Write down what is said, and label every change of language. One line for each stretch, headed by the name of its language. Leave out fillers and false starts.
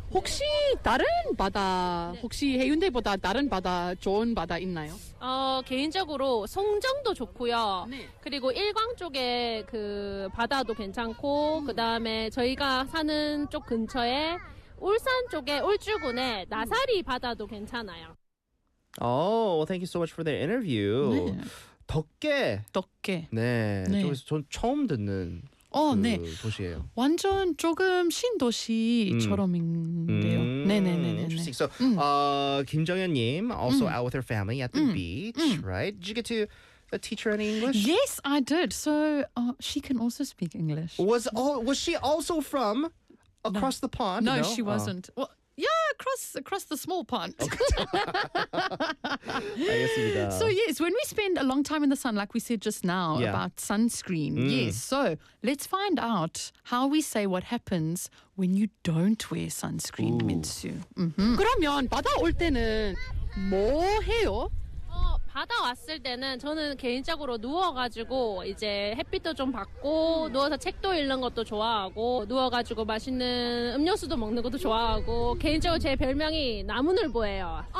Korean: 혹시 다른 바다 혹시 해운대보다 다른 바다 좋은 바다 있나요? 개인적으로 송정도 좋고요. 네. 그리고 일광 쪽에 그 바다도 괜찮고 그다음에 저희가 사는 쪽 근처에 울산 쪽에 울주군에 나사리 바다도 괜찮아요.
English: Well, thank you so much for the interview.
Korean: 네. 덕계. 네. 네. 저는 처음 듣는 도시예요. 완전 조금 신도시처럼인데요. 네네네네.
English: Interesting. So, 김정현 님 also out with her family at the beach, right? Did you get to teach her any English? Yes, I did. So, she can also speak English. Was she also from across the pond? No, she wasn't. Yeah, across the small pond. So yes, when we spend a long time in the sun, like we said just now about sunscreen. Mm. Yes. So let's find out how we say what happens when you don't wear sunscreen, Minsu. Mm-hmm.
Korean: 그러면 바다 올 때는 뭐 해요? 바다 왔을 때는 저는 개인적으로 누워가지고 이제 햇빛도 좀 받고 누워서 책도 읽는 것도 좋아하고 누워가지고 맛있는 음료수도 먹는 것도 좋아하고 개인적으로 제 별명이 나무늘보예요.